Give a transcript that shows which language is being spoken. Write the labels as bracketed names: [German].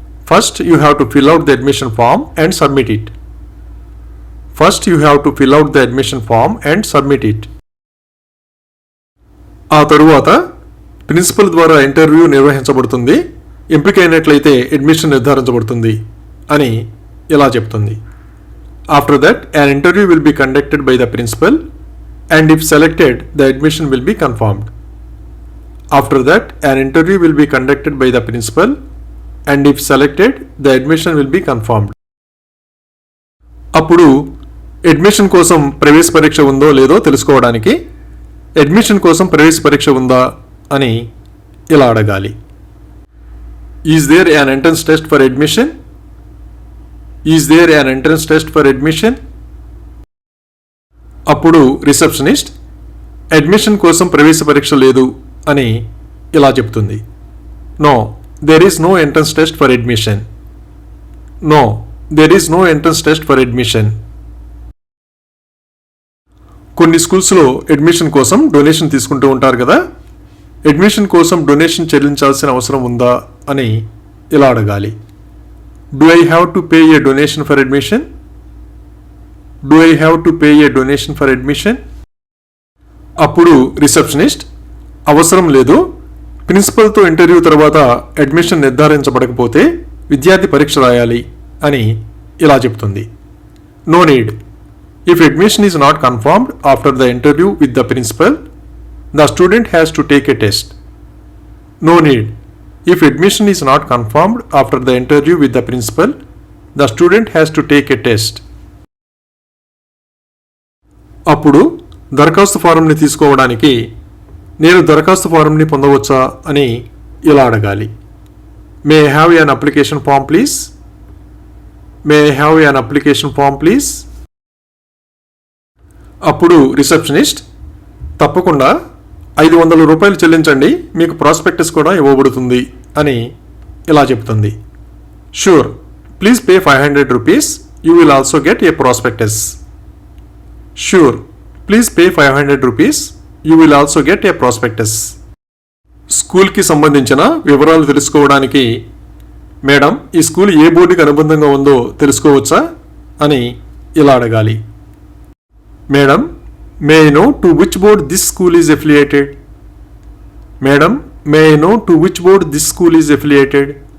[English] First you have to fill out the admission form and submit it. First you have to fill out the admission form and submit it. [Telugu] ఆ తరువాత principal ద్వారా interview నిర్వహించబడుతుంది, ఎంపికైనట్లయితే admission నిర్ధారించబడుతుంది అని ఇలా చెప్తుంది. [English] After that an interview will be conducted by the principal and if selected the admission will be confirmed. After that an interview will be conducted by the principal and if selected the admission will be confirmed. [Telugu] అప్పుడు admission కోసం ప్రవేశ పరీక్ష ఉందో లేదో తెలుసుకోవడానికి admission కోసం ప్రవేశ పరీక్ష ఉందా అని ఇలా అడగాలి. [English] Is there an entrance test for admission? Is there an entrance test for admission? [Telugu] అప్పుడు రిసెప్షనిస్ట్, అడ్మిషన్ కోసం ప్రవేశ పరీక్ష లేదు అని ఇలా చెప్తుంది. [English] No, there is no entrance test for admission. No, there is no entrance test for admission. [Telugu] కొన్ని స్కూల్స్లో అడ్మిషన్ కోసం డొనేషన్ తీసుకుంటూ ఉంటారు కదా. అడ్మిషన్ కోసం డొనేషన్ చెల్లించాల్సిన అవసరం ఉందా అని ఇలా అడగాలి. [English] Do I have to pay a donation for admission? Do I have to pay a donation for admission? [Telugu] అప్పుడు రిసెప్షనిస్ట్, అవసరం లేదు, ప్రిన్సిపల్తో ఇంటర్వ్యూ తర్వాత అడ్మిషన్ నిర్ధారించబడకపోతే విద్యార్థి పరీక్ష రాయాలి అని ఇలా చెప్తుంది. [English] No need. If admission is not confirmed after the interview with the principal, the student has to take a test. No need. If admission is not confirmed after the interview with the principal, the student has to take a test. [Telugu] అప్పుడు దరఖాస్తు ఫారంని తీసుకోవడానికి నేను దరఖాస్తు ఫారంని పొందవచ్చా అని ఇలా అడగాలి. [English] May I have an application form please? May I have an application form please? [Telugu] అప్పుడు రిసెప్షనిస్ట్, తప్పకుండా 500 రూపాయలు చెల్లించండి, మీకు ప్రాస్పెక్టస్ కూడా ఇవ్వబడుతుంది అని ఇలా చెప్తుంది. [English] Sure, please pay 500 rupees you will also get a prospectus. Sure, please pay 500 rupees. You will also get a prospectus. [Telugu] స్కూల్కి సంబంధించిన వివరాలు తెలుసుకోవడానికి మేడం ఈ స్కూల్ ఏ బోర్డుకి అనుబంధంగా ఉందో తెలుసుకోవచ్చా అని ఇలా అడగాలి. [English] Madam, may I know to which board this school is affiliated? Madam, may I know to which board this school is affiliated?